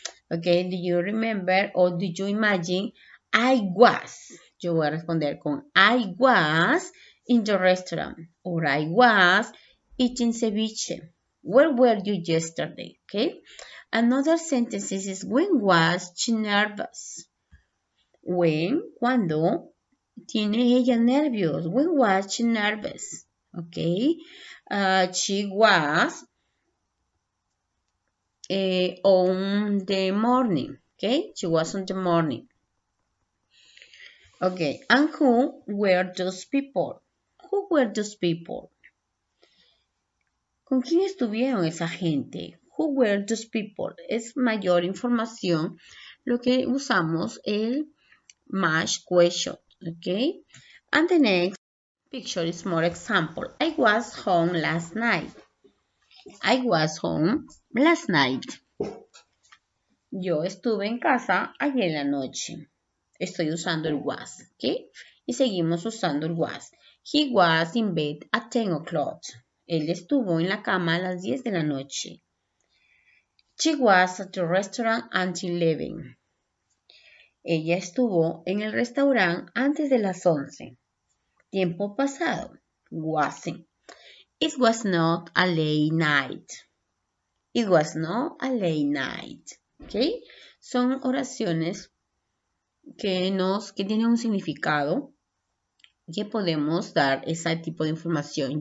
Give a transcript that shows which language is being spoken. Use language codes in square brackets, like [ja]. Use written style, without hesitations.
[en] Okay, do you remember or do you imagine? I was. [es] Yo voy a responder con [en] I was in the restaurant or I was eating ceviche. Where were you yesterday? Okay. Another sentence is when was she nervous? [es] When, cuando tiene ella nervios. [en] When was she nervous? Okay. She was on the morning. Okay, she was on the morning. Okay, and who were those people? Who were those people? [es] ¿Con quién estuvieron esa gente? [en] Who were those people? [es] Es mayor información lo que usamos el match question. [en] Okay, and the next picture is more example. I was home last night. I was home last night. [es] Yo estuve en casa ayer en la noche. Estoy usando el was, ¿ok? Y seguimos usando el was. [en] He was in bed at 10 o'clock. [es] Él estuvo en la cama a las 10 de la noche. [en] She was at the restaurant until 11. [es] Ella estuvo en el restaurante antes de las 11. Tiempo pasado. [en] Wasn't. It was not a late night. It was not a late night. ¿Ok? [es] Son oraciones que tienen un significado que podemos dar ese tipo de información.